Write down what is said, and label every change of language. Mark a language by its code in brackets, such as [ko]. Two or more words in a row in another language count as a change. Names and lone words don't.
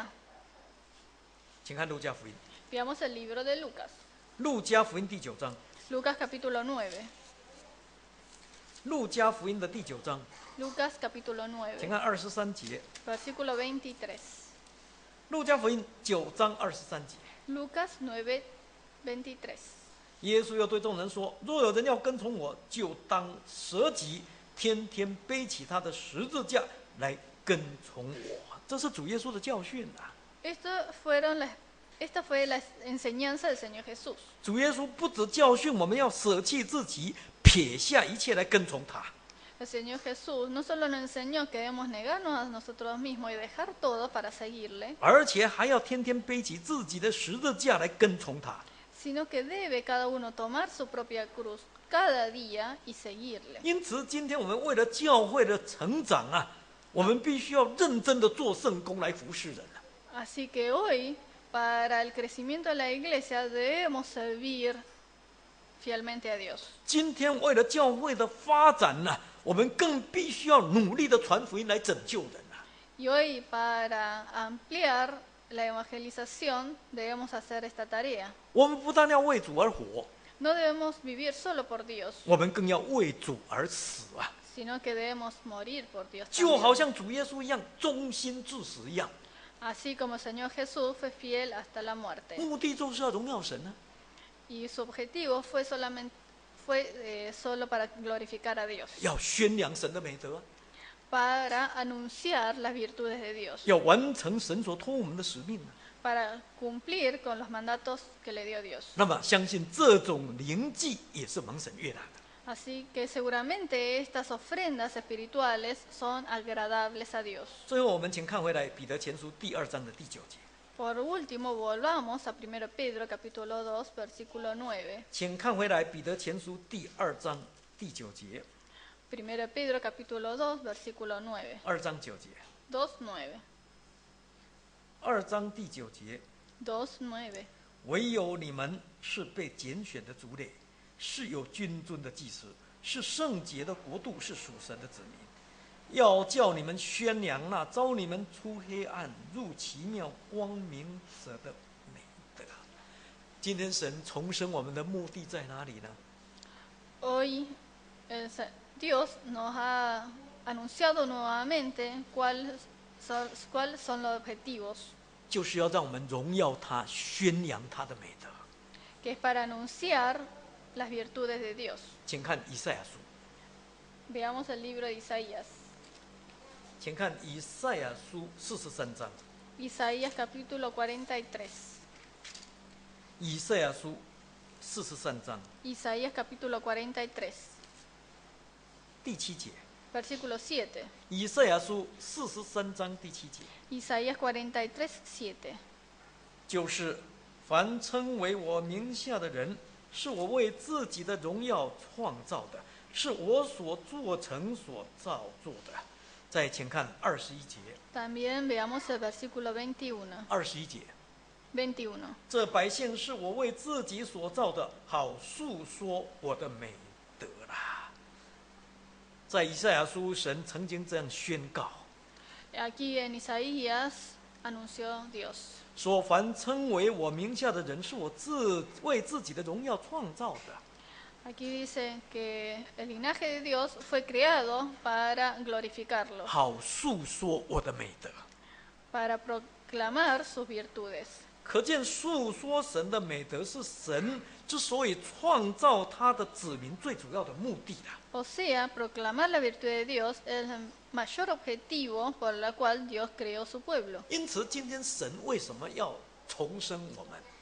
[zh] 请看路加福音， [es] Veamos el libro de Lucas. [zh] 路加福音第9章， [es] Lucas capítulo 9. [zh] 路加福音的第9章， [es] Lucas capítulo [zh] 请 [es] 9, [zh] 看23节， [es] versículo 23. [zh] 路加福音9章23节。 [es] Lucas 9, 23. [zh] 耶稣又对众人说：“若有人要跟从我，就当舍己，天天背起他的十字架来跟从我。” 这是主耶稣的教训啊！ [es] Esta fue la enseñanza del Señor Jesús. [zh] 主耶稣不只教训我们要舍弃自己，撇下一切来跟从他， [es] El Señor Jesús no solo nos enseñó que debemos negarnos a nosotros mismos y dejar todo para seguirle, [zh] 而且还要天天背起自己的十字架来跟从他。 [es] sino que debe cada uno tomar su propia cruz cada día y seguirle. [zh] 因此，今天我们为了教会的成长啊，我们必须要认真的做圣工来服侍人啊。 [es] Así que hoy, para el crecimiento de la iglesia, debemos servir fielmente a Dios. [zh] 今天为了教会的发展呢、我们更必须要努力的传福音来拯救人啊。 [es] Y hoy, para ampliar la evangelización, debemos hacer esta tarea. [zh] 我们不但要为主而活， [es] No debemos vivir solo por Dios, [zh] 我们更要为主而死啊！ [es] sino que debemos morir por Dios [zh] 就好 [es] también. [zh] 像主耶稣一样，忠心至死一样， [es] Así como el Señor Jesús fue fiel hasta la muerte. [zh] 目的就是要荣耀神啊！ [es] Y su objetivo fue solo para glorificar a Dios, [zh] 要宣扬神的美德啊， [es] para anunciar las virtudes de Dios, [zh] 要完成神所托我们的使命呢。 [es] para cumplir con los mandatos que le dio Dios. [zh] 那么，相信这种灵祭也是蒙神悦纳的。 [es] Así que seguramente estas ofrendas espirituales son agradables a Dios. [zh] 最后，我们请看回来彼得前书第2章的第9节。 [es] Por último, volvamos a 1 Pedro capítulo 2, versículo 9. [zh] 请看回来彼得前书第2章第9节。 [es] 1 Pedro capítulo 2, versículo 9. [zh] 2 章9节。 [es] 2, 9. [zh] 2章第9节。 [es] 2, 9. [zh] 唯有你们是被拣选的族类，是有君尊的祭司，是圣洁的国度，是属神的子民。要叫你们宣扬那召你们出黑暗入奇妙光明者的美德。今天神重生我们的目的在哪里呢？ [es] Hoy Dios nos ha anunciado nuevamente cuáles son los objetivos, [zh] 就是要让我们荣耀他，宣扬他的美德。 [es] que es para anunciar las virtudes de Dios. [zh] 请看以赛亚书， [es] Veamos el libro de Isaías. [zh] 请看以赛亚书43章。 [es] Isaías capítulo 43. [zh] 以赛亚书43章 [es] Isaías capítulo 43, [zh] 第7节。 [es] versículo 7. [zh] 以赛亚书43章第7节， [es] Isaías 43, 7. [zh] 就是凡称为我名下的人，是我为自己的荣耀创造的，是我所做成所造作的。再请看21节。 [es] También veamos el versículo 21. [zh] 21 节， [es] 21. [zh] 这百姓是我为自己所造的，好述说我的美德啦。在以赛亚书，神曾经这样宣告 [es] Aquí en Isaías anunció Dios. [zh] 说：凡称为我名下的人，是我为自己的荣耀创造的。 [es] Aquí dice que el linaje de Dios fue creado para glorificarlo, [zh] 好述说我的美德。 [es] para proclamar sus virtudes. [zh] 可见述说神的美德是神之所以创造他的子民最主要的目的的。 [es] O sea, proclamar la virtud de Dios es el mayor objetivo por el cual Dios creó su pueblo. [zh] 因此，今天神为什么要重生我们？